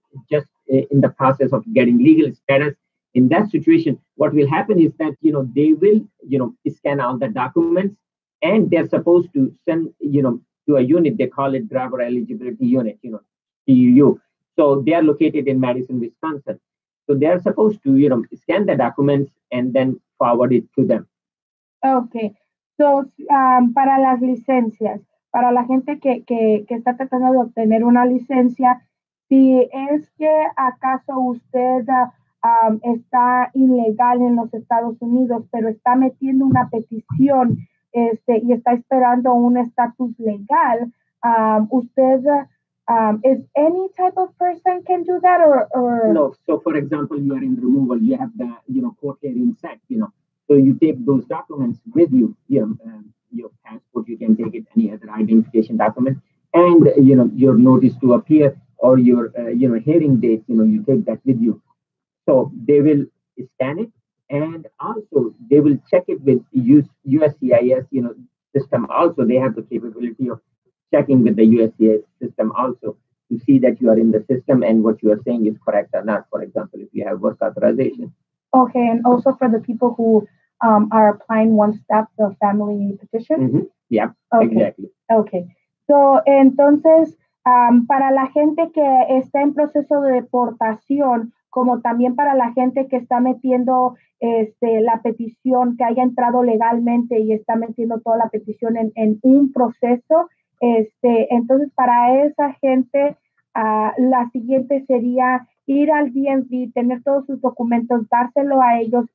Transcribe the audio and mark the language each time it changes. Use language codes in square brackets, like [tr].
[en] just in the process of getting legal status, in that situation, what will happen is that, they will, scan all the documents, and they're supposed to send, to a unit, they call it driver eligibility unit, TUU. So they are located in Madison, Wisconsin. So they are supposed to, scan the documents and then forward it to them. Okay. [es] So, para las licencias, para la gente que está tratando de obtener una licencia, si es que acaso usted está ilegal en los Estados Unidos, pero está metiendo una petición y está esperando un estatus legal, usted, [en] is any type of person can do that or? No. So, for example, you are in removal, you have the, court hearing set, so you take those documents with you, your passport, you can take it, any other identification document, and, your notice to appear or your, hearing date, you take that with you. So they will scan it, and also they will check it with USCIS, system. Also, they have the capability of checking with the USCIS system also to see that you are in the system and what you are saying is correct or not. For example, if you have work authorization. Okay, and also for the people who are applying one step, the family petition. Mm-hmm. Yeah, okay. Exactly. [es] Okay, so entonces para la gente que está en proceso de deportación, como también para la gente que está metiendo la petición, que haya entrado legalmente y está metiendo toda la petición en un proceso, entonces para esa gente la siguiente sería ir al DMV, tener todos sus documentos, dárselo a ellos.